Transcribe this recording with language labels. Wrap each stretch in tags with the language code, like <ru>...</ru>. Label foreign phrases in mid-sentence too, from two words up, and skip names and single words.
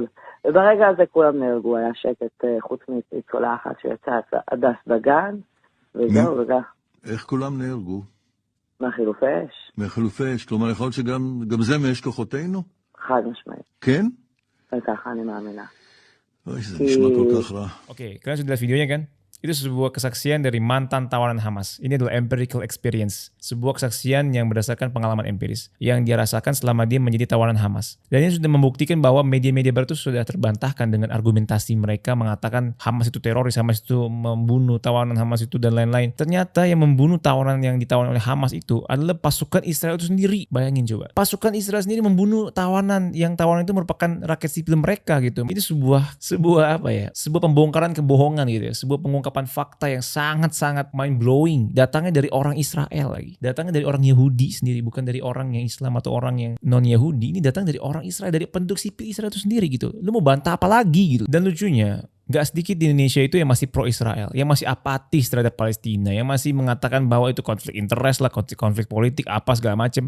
<he>וברגע הזה כולם נהרגו, היה שקט חוץ מצולה אחת שיצאה הדס דגן, וזהו, וכך. איך כולם נהרגו? מהחילופי אש. מהחילופי אש, כלומר יכול להיות שגם זה מאש כוחותינו? חד משמעית. כן? וככה אני מאמינה. אוי, זה נשמע כל כך רע.</he> <id>Oke, kalian sudah lihat videonya kan? Itu sebuah kesaksian dari mantan tawanan Hamas. Ini adalah</id> <en>empirical experience.</en> <id>Sebuah kesaksian yang berdasarkan pengalaman empiris yang dia rasakan selama dia menjadi tawanan Hamas. Dan ini sudah membuktikan bahwa media-media barat itu sudah terbantahkan dengan argumentasi mereka mengatakan Hamas itu teroris, Hamas itu membunuh tawanan Hamas itu dan lain-lain. Ternyata yang membunuh tawanan yang ditawan oleh Hamas itu adalah pasukan Israel itu sendiri. Bayangin coba. Pasukan Israel sendiri membunuh tawanan, yang tawanan itu merupakan rakyat sipil mereka gitu. Ini sebuah apa ya? Sebuah pembongkaran kebohongan gitu ya. Sebuah pengungkapan fakta yang sangat-sangat mind-blowing. Datangnya dari orang Israel lagi. Datangnya dari orang Yahudi sendiri. Bukan dari orang yang Islam atau orang yang non-Yahudi. Ini datang dari orang Israel. Dari penduduk sipil Israel itu sendiri gitu. Lu mau bantah apa lagi gitu. Dan lucunya, gak sedikit di Indonesia itu yang masih pro-Israel, yang masih apatis terhadap Palestina, yang masih mengatakan bahwa itu konflik interest lah, konflik politik, apa segala macam.</id>